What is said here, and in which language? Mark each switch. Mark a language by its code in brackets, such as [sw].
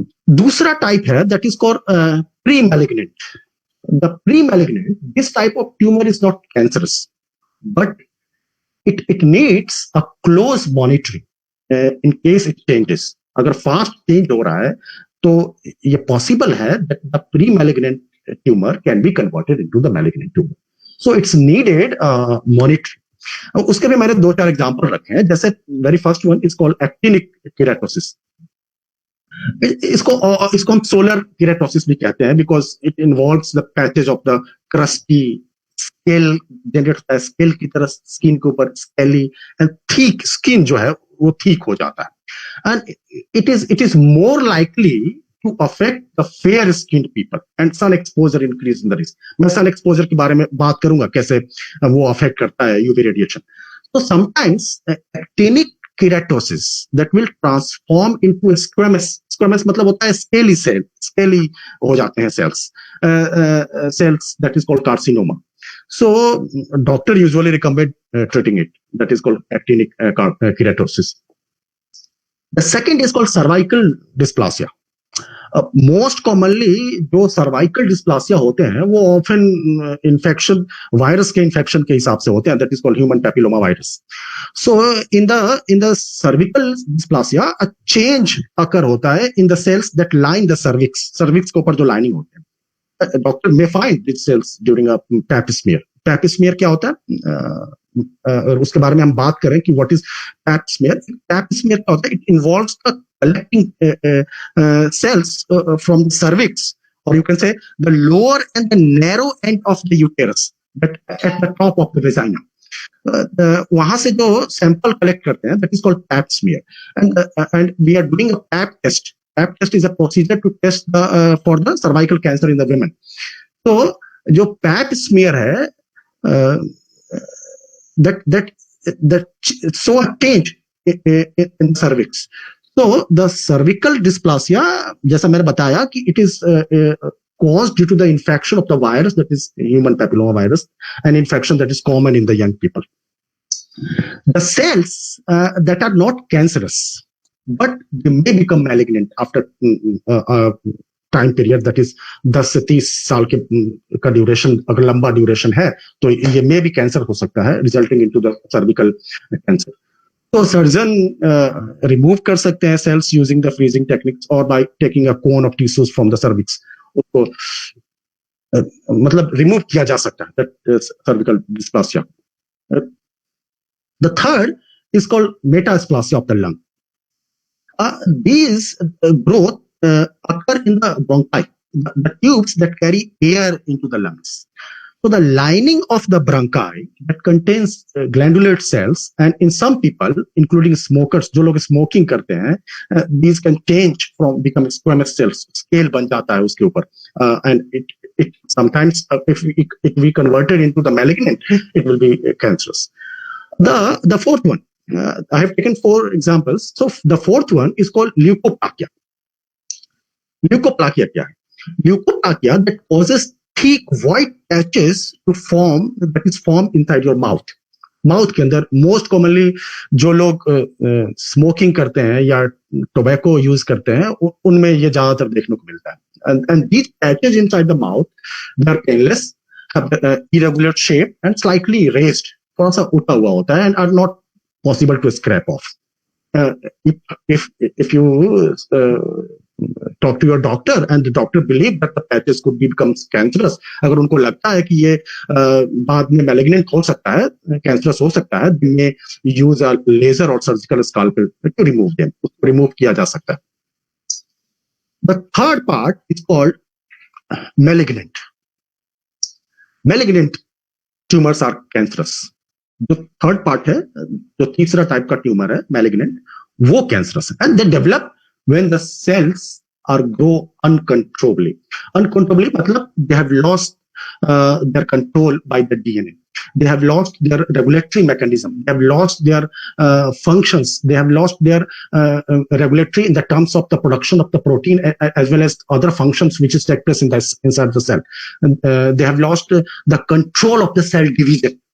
[hi] दूसरा टाइप है [en] that is called pre-malignant. The pre-malignant, this type of tumor is not cancerous, but it needs a close monitoring in case it changes. [hi] अगर fast change हो रहा है तो ये possible है [en] that the pre-malignant tumor can be converted into the malignant tumor. So it's needed monitoring. [hi] उसके भी मैंने 2-4 एग्जांपल रखे हैं. जैसे [en] very first one is called [hi] actinic keratosis. इसको हम सोलर केराटोसिस भी कहते हैं [en] because it involves the patches of the crusty scale [hi] generate होता है, स्केल की तरह स्किन के ऊपर स्केली एंड थिक स्किन जो है वो ठीक हो जाता है. [en] And it is more likely to affect the fair skinned people, and sun exposure increase in the risk. [hi] मैं sun exposure के बारे में बात करूंगा कैसे वो affect करता है UV radiation. [en] So sometimes actinic keratosis that will transform into squamous [hi] मतलब होता है [en] scaly cell, scaly [hi] हो जाते हैं [en] cells that is called carcinoma. So doctor usually recommend treating it. That is called actinic keratosis. The second is called cervical dysplasia. [hi] Most commonly जो cervical डिस्प्लासिया होते हैं वो ऑफन इन्फेक्शन वायरस के infection के हिसाब से होते हैं, [en] that is called [hi] human papilloma virus. [en] so in the cervical dysplasia a change occur [hi] होता है [en] In the cells that line the cervix. [hi] Cervix के ऊपर जो लाइनिंग होते हैं, [en] Doctor may find this cells during a pap smear. [hi] Pipe smear क्या होता है, और उसके बारे में हम बात करें कि [en] What is pap smear. [hi] Pipe smear क्या होता है, [en] It involves the collecting cells from the cervix, or you can say the lower and the narrow end of the uterus, but at the top of the vagina. [hi] वहां से जो sample collect करते हैं, [en] that is called pap smear, and we are doing a pap test. Pap test is a procedure to test for the cervical cancer in the women. [hi] तो जो [en] pap smear है, that show a change in the cervix. So the cervical dysplasia, [hi] जैसा मैंने बताया कि [en] it is caused due to the infection of the virus, that is human papilloma virus, an infection that is common in the young people. The cells that are not cancerous, but they may become malignant after time period, that is [hi] 10 से 30 साल का duration, अगर लंबा duration है तो ये मे भी cancer हो सकता है, [en] Resulting into the cervical cancer. [hi] तो सर्जन रिमूव कर सकते हैं [en] Cells using the freezing techniques और by taking a cone of tissues from the cervix. [hi] उसको मतलब रिमूव किया जा सकता है cervical डिस्प्लासिया. [en] The third is called metaplasia of the lung. These growth occur in the bronchi, the tubes that carry air into the lungs. So the lining of the bronchi that contains glandular cells, and in some people, including smokers, [hi] जो लोग smoking करते हैं, [en] these can change from become squamous cells. [hi] Scale बन जाता है उसके ऊपर, [en] and it sometimes if we convert it into the malignant, it will be cancerous. The fourth one. I have taken 4 examples. So the fourth one is called leukoplakia. [hi] Leukoplakia क्या है? [en] Leukoplakia that causes thick white patches to form, that is formed inside your mouth. [hi] Mouth के अंदर most commonly जो लोग smoking करते हैं या tobacco use करते हैं, उनमें ये ज्यादातर देखने को मिलता है. [en] And these patches inside the mouth, they are painless, have irregular shape and slightly raised. [hi] थोड़ा सा उठा हुआ होता है [en] and are not possible to scrape off. If you talk to your doctor and the doctor believe that the patches could become cancerous, [hi] अगर उनको लगता है कि ये बाद में malignant हो सकता है, [en] cancerous हो सकता है, they may use a laser or surgical scalpel to remove them. [hi] उसको remove किया जा सकता है. [en] The third part is called malignant. Malignant tumors are cancerous. [hi] जो थर्ड पार्ट है, जो तीसरा टाइप का ट्यूमर है मैलिग्नेंट, वो कैंसरस है. [en] And they develop when the cells are grow uncontrollably. Uncontrollably मतलब they have lost their control by the DNA. They have lost their regulatory mechanism. They have lost their functions. They have lost their regulatory in the terms of the production of the protein as well as other functions which is take place inside the cell. They have lost the control of the cell division.